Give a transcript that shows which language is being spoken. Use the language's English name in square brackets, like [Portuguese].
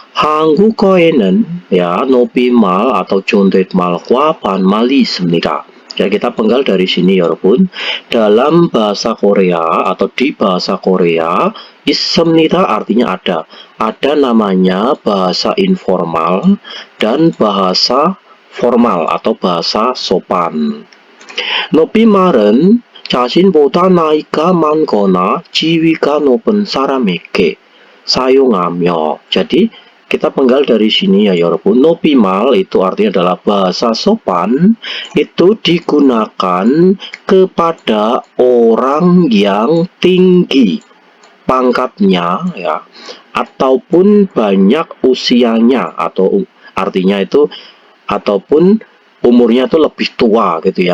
[Korean] 한국어에는 [Indonesian] ya nopimal atau [Korean] 존댓말과 반말이 있습니다. [Indonesian] Ya, kita penggal dari sini 여러분. Dalam bahasa Korea atau di bahasa Korea, 있습니다 artinya ada. Ada namanya bahasa informal dan bahasa formal atau bahasa sopan. [Korean] 높이 말은 자신보다 나이가 많거나 지위가 높은 사람에게 사용하며. [Indonesian] Jadi kita penggal dari sini ya Yorobun. Nopimal itu artinya adalah bahasa sopan, itu digunakan kepada orang yang tinggi pangkatnya ya, ataupun banyak usianya, atau artinya itu ataupun umurnya itu lebih tua gitu.